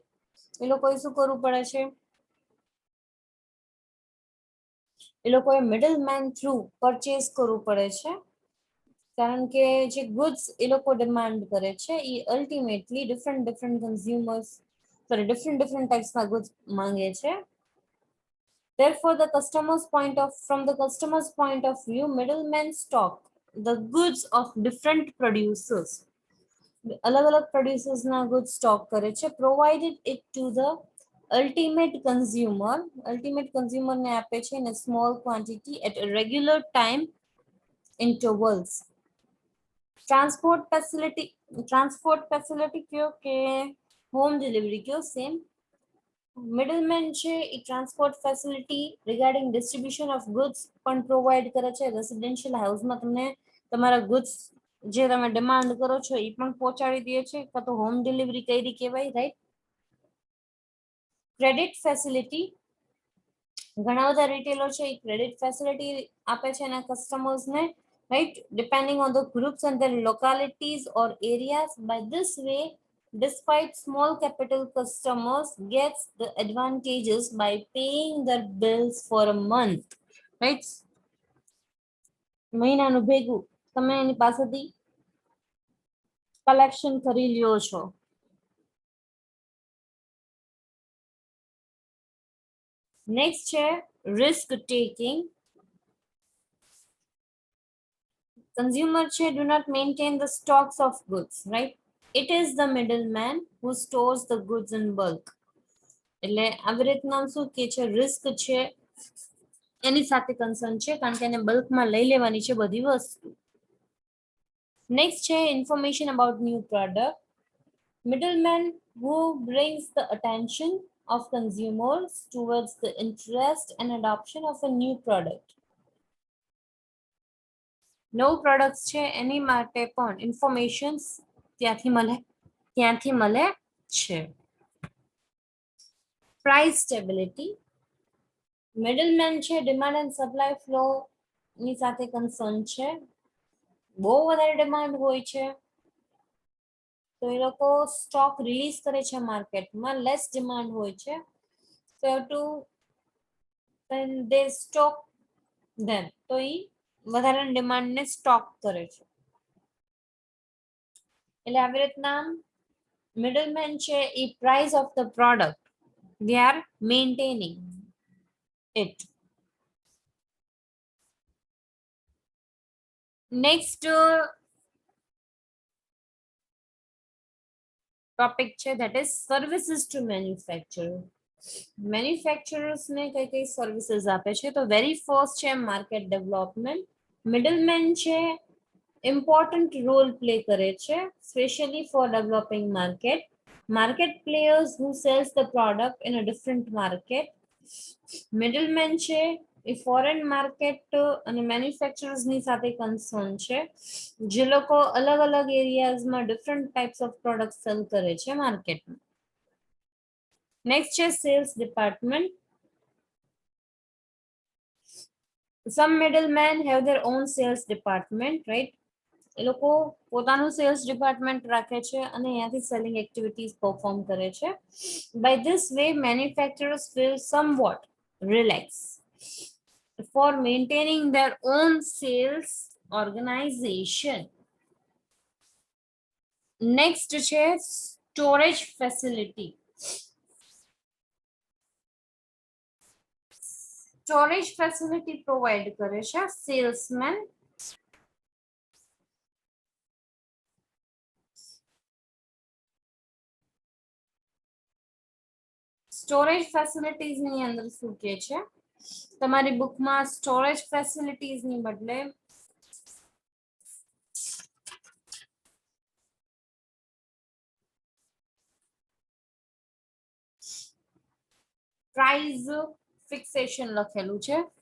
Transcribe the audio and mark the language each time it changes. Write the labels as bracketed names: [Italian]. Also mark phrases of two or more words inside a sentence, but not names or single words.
[Gujarati] એ લોકોએ શું કરવું પડે છે? એ લોકોએ [English] middle man through purchase [Gujarati] કરવું પડે છે, કારણ કે જે ગુડ્સ એ લોકો ડિમાન્ડ કરે છે એ [English] ultimately different consumers different [Gujarati] ટાઈપ્સના ગુડ્સ માંગે છે. [English] Therefore, from the customer's point of view, middlemen stock the goods of different producers. [Gujarati] અલગ અલગ પ્રોડ્યુસર્સના [English] goods stock [Gujarati] કરે છે, [English] provided it to the ultimate consumer [Gujarati] ને આપે છે [English] in a small quantity at a regular time intervals. Transport facility [Gujarati] કયો કે [English] home delivery [Gujarati] કયો, સેમ. મિડલમેન છે એ [English] transport facility regarding distribution of goods [Gujarati] પણ પ્રોવાઈડ કરે છે. રેસિડેન્શિયલ હાઉસમાં તમને તમારા ગુડ્સ જે તમે ડિમાન્ડ કરો છો એ પણ પહોંચાડી દે છે, કાં તો [English] home delivery [Gujarati] કઈ કહેવાય, રાઈટ. [English] credit facility, [Gujarati] ઘણા બધા રિટેલર છે એ [English] credit facility [Gujarati] આપે છે એના કસ્ટમર્સને, [English] right, depending on the groups and their localities or areas. By this way, despite small capital, customers gets the advantages by paying their bills for a month, right. [Gujarati] મહિનાનું ભેગું તમે એની પાસેથી કલેક્શન કરી લ્યો છો. [English] નેક્સ્ટ છે risk taking. consumer છે do not maintain the stocks of goods, right? It is the middleman who stores the goods in bulk. [Gujarati] એટલે આવી રીતના શું કે છે, રિસ્ક છે એની સાથે કન્સર્ન છે, કારણ કે એને બલ્કમાં લઈ લેવાની છે બધી વસ્તુ. [English] નેક્સ્ટ છે information about new product. Middleman who brings the attention of consumers towards the interest and adoption of a new product. [Gujarati] નવું પ્રોડક્ટ છે એની માટે પણ ઇન્ફોર્મેશન્સ ત્યાંથી મળે છે. [English] price stability. [Gujarati] મિડલમેન છે [English] demand and supply flow [Gujarati] ની સાથે કન્સર્ન છે. બહુ વધારે ડિમાન્ડ હોય છે તો એ લોકો [English] stock release [Gujarati] કરે છે માર્કેટમાં, [English] less demand [Gujarati] હોય છે તો [English] to they stock them, [Gujarati] તો એ વધારાની ડિમાન્ડને સ્ટોક કરે છે. એટલે આવી રીતના મિડલમેન છે એ [English] price of the product they are maintaining it. Next topic છે that is services to manufacturer. [Gujarati] મેન્યુફેક્ચરર્સ ને કઈ કઈ સર્વિસીસ આપે છે, તો [English] very first [Gujarati] છે [English] market development. [Gujarati] મિડલમેન છે [English] important role play [Gujarati] કરે છે [English] specially for developing market. Market players who sells the product in a different market. [Gujarati] Middleman છે એ [English] foreign market [Gujarati] અને મેન્યુફેક્ચરર્સ ની સાથે કન્સર્ન છે, જે લોકો અલગ અલગ એરિયાઝમાં [English] different types of product sell [Gujarati] કરે છે માર્કેટમાં. [English] નેક્સ્ટ છે sales department. Some middlemen have their own sales department, right? [Gujarati] એ લોકો પોતાનું [English] sales department [Gujarati] રાખે છે અને અહીંયાથી [English] selling activities perform [Gujarati] કરે છે. [English] By this way, manufacturers feel somewhat relaxed for maintaining their own sales organization. Next છે storage facility. Storage facility provide [Gujarati] કરે છે [English] salesman. storage facilities [Gujarati] ની અંદર શું કે છે, તમારી બુકમાં [English] storage facilities [Gujarati] ની બદલે [English] price fixation [Gujarati] લખેલું છે.